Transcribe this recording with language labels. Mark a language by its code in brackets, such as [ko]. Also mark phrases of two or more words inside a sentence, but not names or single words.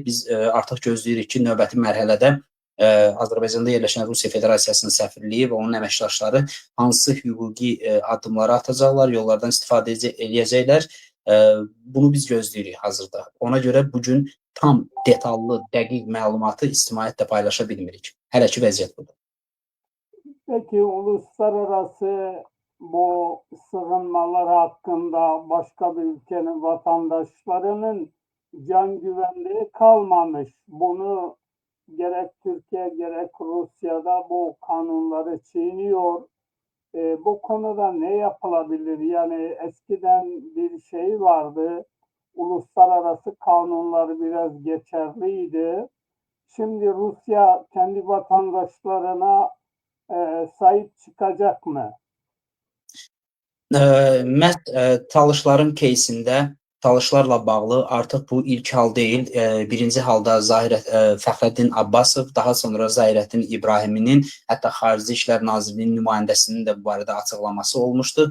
[az] Biz artıq gözləyirik ki, növbəti mərhələdə Azərbaycanda yerləşən Rusiya Federasiyasının səfirliyi və onun əməkdaşları hansı hüquqi addımları atacaqlar, yollardan istifadə edəcəklər. Bunu biz gözləyirik hazırda. Ona görə bugün tam detallı, dəqiq məlumatı ictimaiyyətlə paylaşa bilmirik. Hələ ki vəziyyət budur. [tr] Peki uluslararası bu sığınmalar hakkında başka bir ülkenin vatandaşlarının can güvenliği kalmamış. Bunu gerek Türkiye gerek Rusya'da bu kanunları çiğniyor. Bu konuda ne yapılabilir? Yani eskiden bir şey vardı. Uluslararası kanunlar biraz geçerliydi. Şimdi Rusya kendi vatandaşlarına sahip çıkacak mı? [az] Məhz Talışların keysində Talışlarla bağlı artıq bu ilk hal deyil. Birinci halda Fəxrəddin Abbasov, daha sonra Zahirəddin İbrahiminin, hətta Xarici İşlər Nazirliyinin nümayəndəsinin də bu barədə açıqlaması olmuşdu.